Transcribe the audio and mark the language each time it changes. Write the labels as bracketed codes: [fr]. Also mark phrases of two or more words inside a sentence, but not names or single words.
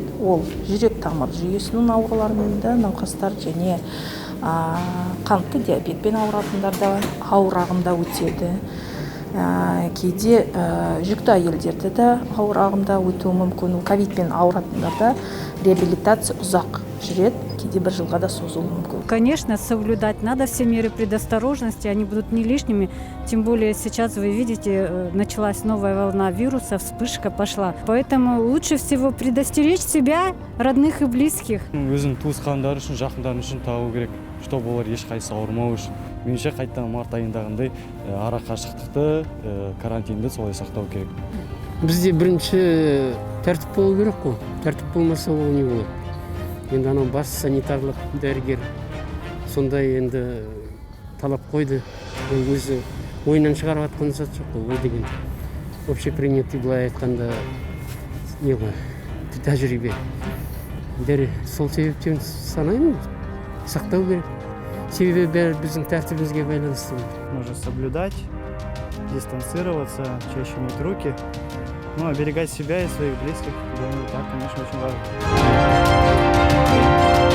[kk] Ол жүрек тамыр жүйесінің ауруларымен де науқастар және қантты диабетпен ауыратындарда ауыр ағымда өтеді. Кейде жүкті әйелдерді де ауыр ағымда өтуі мүмкін. Ковидпен ауыратындарда реабилитация ұзақ жүреді, кейде бір жылға да созылуы мүмкін. [ru] Конечно, соблюдать надо все меры предосторожности, они будут не лишними. Тем более сейчас, вы видите, началась новая волна вируса, вспышка пошла. Поэтому лучше всего предостеречь себя, родных и близких. [kk] Өзін туысқандар үшін, жақындар үшін тағу керек, чтобы олар ешқайсысы ауырмау үшін. Меніңше қайттан март айындағындай ара қашықтықты, карантинді солай сақтау керек. Бізде бірінші тәртіп болу керек қой. Тәртіп болмаса ол не болады. Енді анау бас санитарлық дәрігер сондай енді талап қойды. Өзі ойынан шығарып атқан зат жоқ қой, ой деген. Общепринятый былай айтқанда не ғой, тәжірибе. Сол себептен санаймын, сақтау керек. Себебі бәрі біздің тәртібімізге байланысты. [ru] Нужно соблюдать, дистанцироваться, чаще мыть руки, оберегать себя и своих близких. Думаю, так, конечно, очень важно.